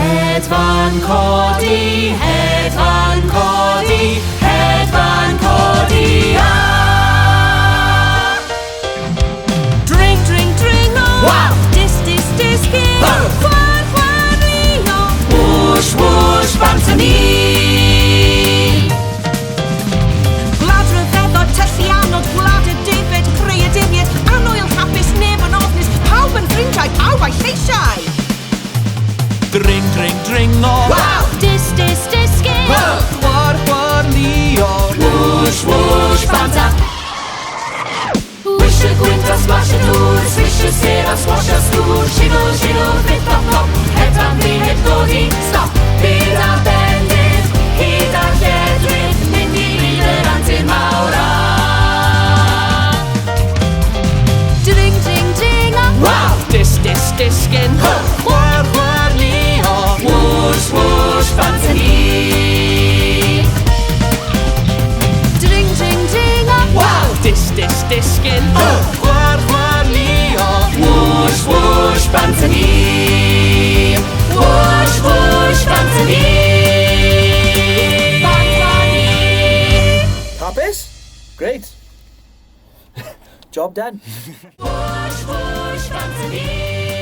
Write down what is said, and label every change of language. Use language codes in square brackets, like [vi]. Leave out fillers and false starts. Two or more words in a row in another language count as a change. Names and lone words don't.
[cy] Hedfan codi, hedfan codi, hedfan codi, Dring, dring, dring, oh! Wow! Dis, dis, disgyn! Oh! Chwar, chwar, Leo! Whwsh, whwsh, bant ni. Gwlad rhyfeddod, tyllu anod, gwlad y defyd, creaduriaid, anwyl hapus, neb yn ofnus, pawb yn ffrindiau, pawb a'i lleisiau! Dring, dring, dring, oh! Wow! Dis, dis, disgyn! Oh! Chwar, chwar, Leo! Whwsh, whwsh, bant Wish y gwynt a splash y dŵr, swish y ser a swash a sgwr, shiggle, shiggle, flip, flop, flop, hedfan fi heb godi, stop, byd a bendith, hyd a lledrith, mynd i bryd yr antur mawr a. Dring, dring, dring, oh! Wow! Dis, dis, disgyn! Chwar, chwar, Leo! Whwsh, whwsh, bant ni. Dring, dring, dring, oh! Wow! Dis, dis, disgyn! Chwar, chwar, Leo! Whwsh, whwsh, bant ni. Whwsh, whwsh, bant ni. Hapus? [en] Great. Job done. [cy] Whwsh, whwsh, bant ni.